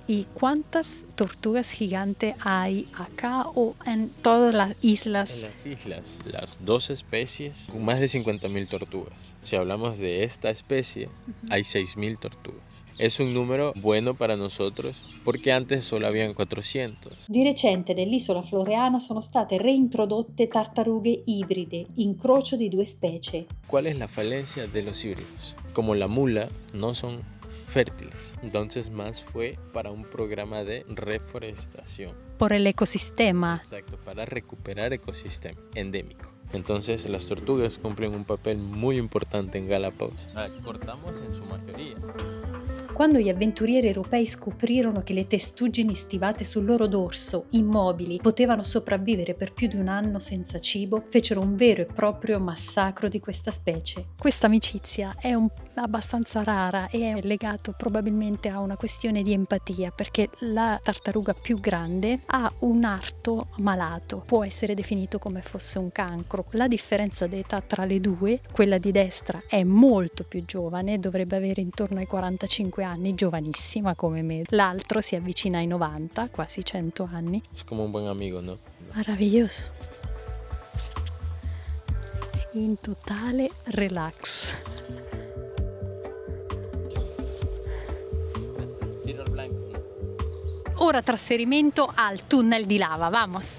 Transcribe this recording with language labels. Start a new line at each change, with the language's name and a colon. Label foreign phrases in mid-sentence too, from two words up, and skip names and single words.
Spanish: ¿Y cuántas tortugas gigantes hay acá o en todas las islas? En las islas, las 2 especies, con más de 50.000 tortugas. Si hablamos de esta especie, hay 6.000 tortugas. Es un numero bueno para nosotros perché antes solo habían 400.
Italian: Di recente nell'isola floreana sono state reintrodotte tartarughe ibride, incrocio di 2 specie.
Spanish: ¿Cuál es la falencia de los híbridos? Como la mula no son fértiles, entonces más fue para un programa de reforestación. Por el ecosistema. Exacto, para recuperar ecosistema endémico. Entonces las tortugas cumplen un papel muy importante en Galápagos. Cortamos en su mayoría.
Italian: Quando gli avventurieri europei scoprirono che le testuggini stivate sul loro dorso, immobili, potevano sopravvivere per più di un anno senza cibo, fecero un vero e proprio massacro di questa specie. Questa amicizia è abbastanza rara e è legato probabilmente a una questione di empatia, perché la tartaruga più grande ha un arto malato, può essere definito come fosse un cancro. La differenza d'età tra le due, quella di destra è molto più giovane, dovrebbe avere intorno ai 45 anni, giovanissima come me. L'altro si avvicina ai 90, quasi 100 anni.
Spanish: Es como un buen amigo, ¿no?
Italian: Meraviglioso. In totale relax. Ora trasferimento al tunnel di lava, vamos!